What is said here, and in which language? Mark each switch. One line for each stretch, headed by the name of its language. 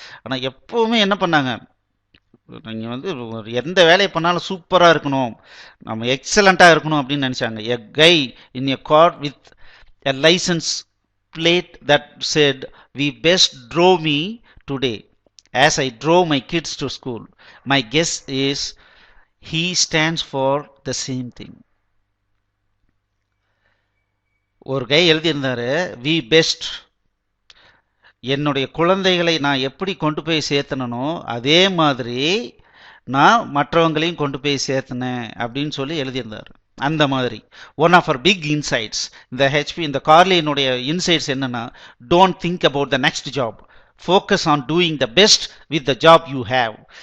Tamil: ஆனால் எப்போவுமே என்ன பண்ணாங்க, நீங்கள் எந்த வேலையை பண்ணாலும் சூப்பராக இருக்கணும், நம்ம எக்ஸலண்ட்டாக இருக்கணும் அப்படின்னு நினச்சாங்க.
English: A guy in a car with a license plate that said we best drove me today as I drove my kids to school. My guess is he stands for the same thing.
Tamil: ஒரு கை எழுதியிருந்தாரு, வி பெஸ்ட், என்னுடைய குழந்தைகளை நான் எப்படி கொண்டு போய் சேர்த்தனோ அதே மாதிரி நான் மற்றவங்களையும் கொண்டு போய் சேர்த்தனேன் அப்படின்னு சொல்லி எழுதியிருந்தார். அந்த மாதிரி
English: one of அவர் big insights
Tamil: இந்த கார்லியினுடைய இன்சைட்ஸ் என்னன்னா,
English: Don't think about the next job, focus on doing the best with the job you have.